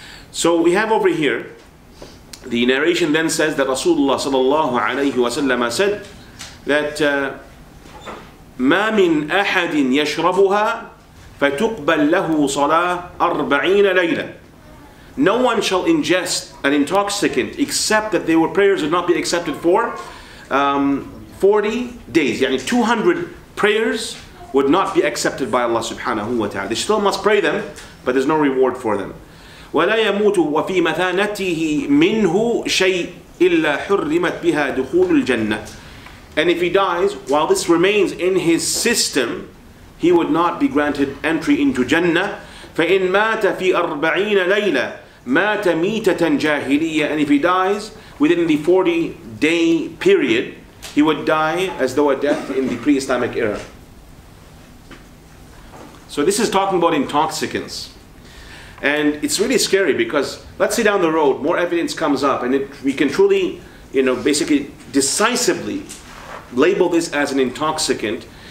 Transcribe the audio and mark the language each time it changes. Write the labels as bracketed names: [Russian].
[English] So we have over here, the narration then says that Rasulullah sallallahu alayhi wa sallam said that [Arabic] ما من أحد يشربها فتقبل له صلاة 40 ليلة. [English] No one shall ingest an intoxicant except that their prayers would not be accepted for 40 days. Yani 200 prayers would not be accepted by Allah subhanahu wa ta'ala. They still must pray them, but there's no reward for them. [Arabic] ولا يموت وفي مثانته منه شيء إلا حرمت بها دخول الجنة. [English] And if he dies, while this remains in his system, he would not be granted entry into Jannah. [Arabic] فإن مات في 40 ليلة مات ميتة جاهلية. [English] And if he dies within the 40-day period, he would die as though a death in the pre-Islamic era. So this is talking about intoxicants. And it's really scary because let's say down the road more evidence comes up and we can truly, basically decisively label this as an intoxicant.